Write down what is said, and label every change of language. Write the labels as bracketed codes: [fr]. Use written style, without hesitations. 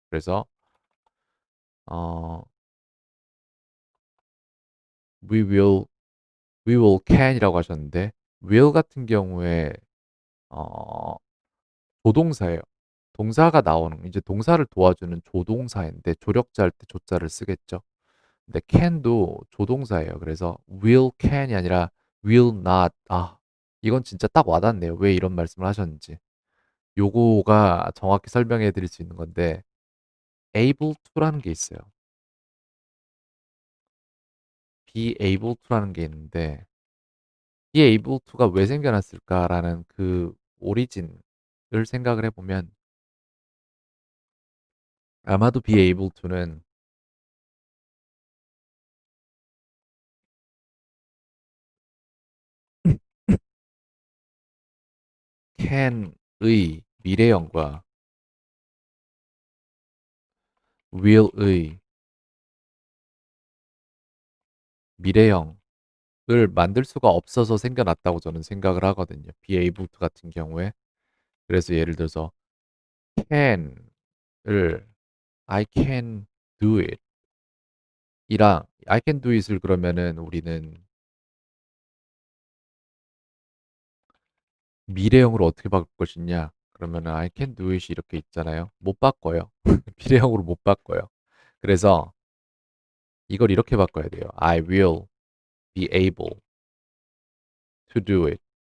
[ko] 그래서 어 we will can이라고 하셨는데 will 같은 경우에 어 조동사예요. 동사가 나오는 이제 동사를 도와주는 조동사인데 조력자 할 때 조자를 쓰겠죠. 근데 can도 조동사예요. 그래서 will can이 아니라 will not. 아, 이건 진짜 딱 와닿네요. 왜 이런 말씀을 하셨는지. 요거가 정확히 설명해 드릴 수 있는 건데 able to라는 게 있어요. be able to라는 게 있는데 be able to가 왜 생겨났을까라는 그 오리진을 생각을 해보면 아마도 be able to는 can의 미래형과 will의 미래형을 만들 수가 없어서 생겨났다고 저는 생각을 하거든요. be able to 같은 경우에. 그래서 예를 들어서 can을 [en] I can do it. [ko] 이랑 [en] I can do it [ko] 을 그러면은 우리는 미래형으로 어떻게 바꿀 것이냐? 그러면은 [en] I can do it [ko] 이 이렇게 있잖아요. 못 바꿔요. 미래형으로 못 바꿔요. 그래서 이걸 이렇게 바꿔야 돼요. [en] I will be able to do it.